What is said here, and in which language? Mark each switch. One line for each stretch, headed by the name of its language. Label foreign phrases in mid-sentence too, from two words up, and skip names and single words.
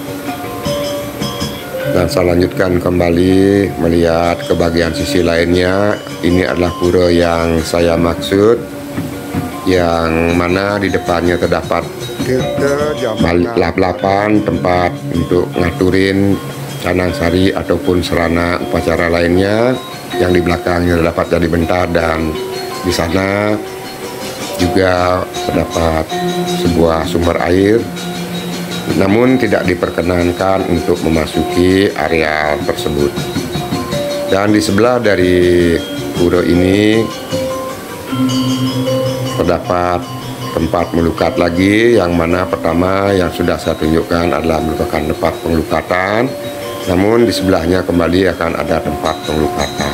Indonesian: Dan saya lanjutkan kembali melihat ke bagian sisi lainnya. Ini adalah pura yang saya maksud, yang mana di depannya terdapat lap-lapan tempat untuk
Balinese: ngaturin canang sari
Indonesian: ataupun serana upacara lainnya, yang di belakangnya terdapat jadi bentar, dan di sana juga terdapat sebuah sumber air, namun tidak diperkenankan untuk memasuki area tersebut. Dan di sebelah dari pura ini terdapat tempat melukat lagi, yang mana pertama yang sudah saya tunjukkan adalah merupakan tempat pengelukatan, namun di sebelahnya kembali akan ada tempat pengelukatan.